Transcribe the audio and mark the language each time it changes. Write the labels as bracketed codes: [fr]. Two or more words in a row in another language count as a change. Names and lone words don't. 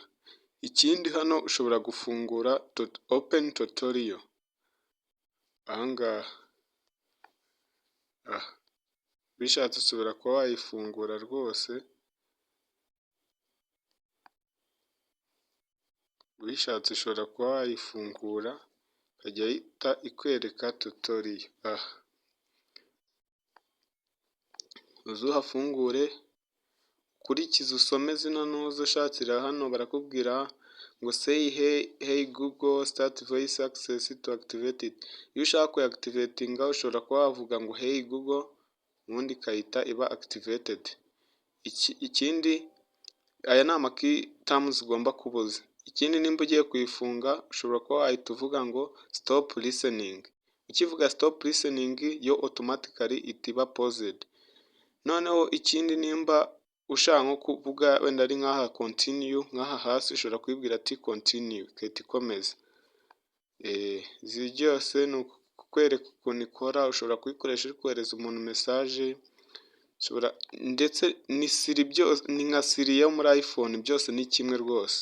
[rw] Ikindi hano ushobora gufungura [en] open tutorial [rw] ahangaha, bishatse ushobora kuba wayifungura rwose, bishatse ushobora kuba wayifungura ikajya ihita ikwereka tutorial. Uzuhafungure ukurikize usome zino ntuzo ushakira hano, barakubwira ngo [en] say hey Google start voice access to activate it. [rw] Iyo ushaka kuactivatinga ushobora kuba wavuga ngo hey Google ubundi ikahita iba activated. Ikindi aya ni amakey terms ugomba kubuza. Ikindi nimba ugiye kuyifunga ushobora kuba wahita uvuga ngo [en] stop listening. [rw] Ukivuga [en] stop listening [rw] yo automatically itiba paused. Noneho ikindi nimba ushaka nko kuvuga wenda ari nkaha continue, nkaha hasi ushobora kwibwira ati continue ikahita ikomeza. Izi byose ni ukwereka ukuntu ikora. Ushobora kuyikoresha uri kohereza umuntu message, ndetse ni Siri, byose ni nka Siri yo muri iPhone, byose ni kimwe rwose.